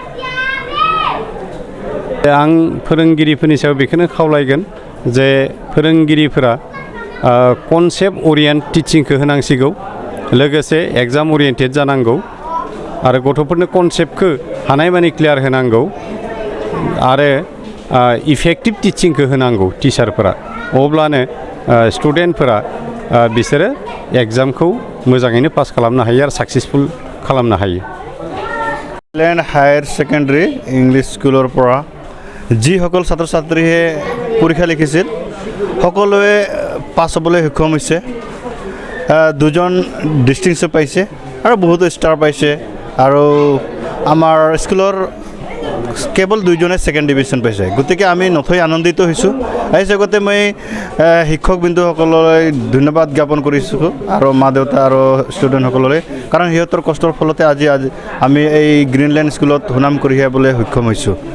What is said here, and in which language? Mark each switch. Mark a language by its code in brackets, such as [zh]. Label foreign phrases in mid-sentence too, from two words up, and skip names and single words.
[brx] आं फोरोंगिरिफोरनि सायाव बेखौनो खावलायगोन जे फोरोंगिरिफोरा [en] concept orient teaching [brx] होनांसिगौ लोगोसे [en] exam oriented [brx] जानांगौ आरो गथ'फोरनो कनसेप्टखौ हानायमानि क्लियार होनांगौ आरो [en] effective teaching [brx] होनांगौ टिचारफोरा अब्लानो स्टुडेन्टफोरा बिसोरो एग्जामखौ मोजाङैनो पास खालामनो हायो आरो साक्सेसफुल खालामनो हायो [as] ग्रीनलैंड हायर सेकेंडारी इंग्लिश स्कुলৰ পৰা যিসকল ছাত্ৰ ছাত্ৰীয়ে পৰীক্ষা লিখিছিল সকলোৱে পাছ হ'বলৈ সক্ষম হৈছে দুজন ডিষ্টিংশ্যন পাইছে আৰু বহুতো ষ্টাৰ পাইছে আৰু আমাৰ স্কুলৰ কেৱল দুজনে [en] second division [as] পাইছে গতিকে আমি নথৈ আনন্দিত হৈছোঁ এই জগতে মই শিক্ষকবৃন্দসকললৈ ধন্যবাদ জ্ঞাপন কৰিছোঁ আৰু মা দেউতা আৰু ষ্টুডেণ্টসকললৈ কাৰণ সিহঁতৰ কষ্টৰ ফলতে আজি আমি এই গ্ৰীণলেণ্ড স্কুলত সুনাম কঢ়িয়াবলৈ সক্ষম হৈছোঁ